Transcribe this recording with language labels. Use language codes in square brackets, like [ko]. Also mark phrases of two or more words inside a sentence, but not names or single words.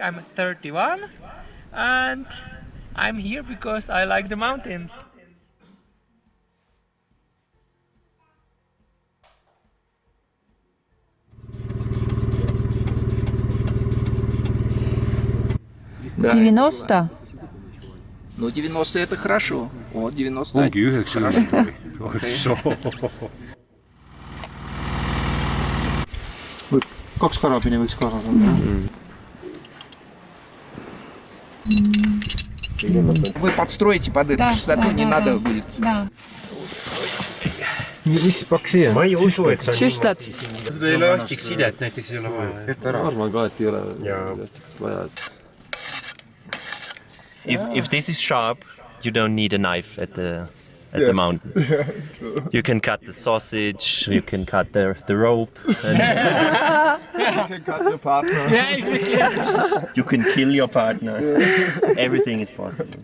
[en] I'm 31 and I'm here because I like the mountains. [ru] Да, 90? Ну, 90 это хорошо. Вот, 90. [et] Ongi 90. Kaks karabini võiks kaasas olla. [ru] Вы подстроите под эту частоту, не надо будет. [et] Mis paks siia? Ma ei usu, et see on Süstad. Seda elastiksidet näiteks ei ole vaja. Arvan ka, et ei ole vaja. [en] If this is sharp, you don't need a knife at the mountain. You can cut the sausage, you can cut the rope. And You can cut your partner. you can kill your partner. Everything is possible.